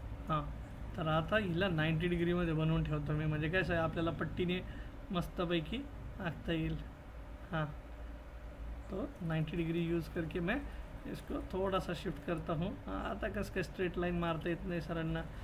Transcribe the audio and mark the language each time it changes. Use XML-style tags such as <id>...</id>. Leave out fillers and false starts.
<mr>हां, तर आता हिला 90 डिग्रीमध्ये बनवून ठेवतो मी. म्हणजे काय आपल्याला पट्टीने मस्तपैकी आखता येईल.</mr> <hi>हाँ, तो 90 डिग्री यूज़ करके मैं इसको थोड़ा सा शिफ्ट करता हूँ.</hi> <mr>आता कसं काय स्ट्रेट लाईन मारता येत नाही सरांना.</mr>